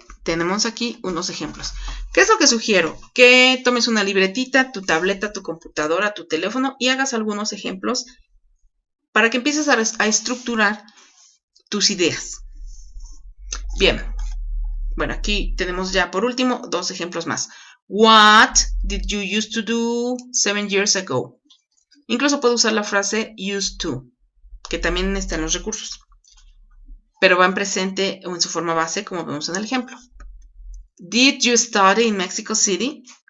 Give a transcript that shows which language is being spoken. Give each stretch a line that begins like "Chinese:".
Spanish: Tenemos aquí unos ejemplos. ¿Qué es lo que sugiero? Que tomes una libretita, tu tableta, tu computadora, tu teléfono y hagas algunos ejemplos para que empieces a estructurar tus ideas. Bien. Bueno, aquí tenemos ya por último dos ejemplos más.
English: What did you used to do 7 years ago?
Spanish: Incluso puedo usar la frase used to, que también está en los recursos, pero va en presente o en su forma base, como vemos en el ejemplo.
English: Did you study in Mexico City?